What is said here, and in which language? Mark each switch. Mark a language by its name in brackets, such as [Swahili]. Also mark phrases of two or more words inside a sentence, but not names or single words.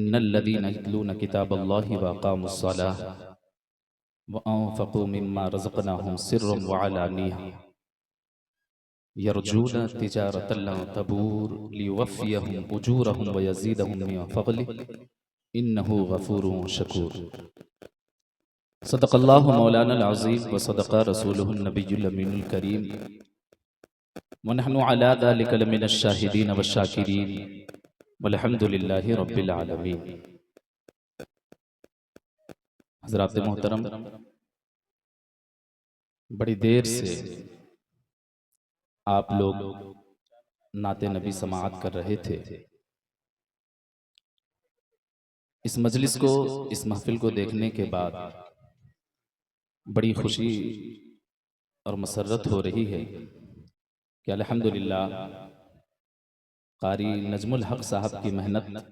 [Arabic] إن الذين يتلون كتاب الله وأقاموا الصلاة وأنفقوا مما رزقناهم سرا وعلانية يرجون تجارة لن تبور ليوفيهم أجورهم ويزيدهم من فضله إنه غفور شكور. صدق الله مولانا العظيم وصدق رسوله النبي الأمين الكريم ونحن على ذلك لمن الشاهدين والشاكرين والحمد لله رب العالمين. [Urdu] حضرات محترم، بڑی دیر سے آپ لوگ نعتِ نبی سماعت کر رہے تھے. اس مجلس کو، اس محفل کو دیکھنے کے بعد بڑی خوشی اور مسرت ہو رہی ہے کہ الحمدللہ قاری نجم الحق صاحب کی محنت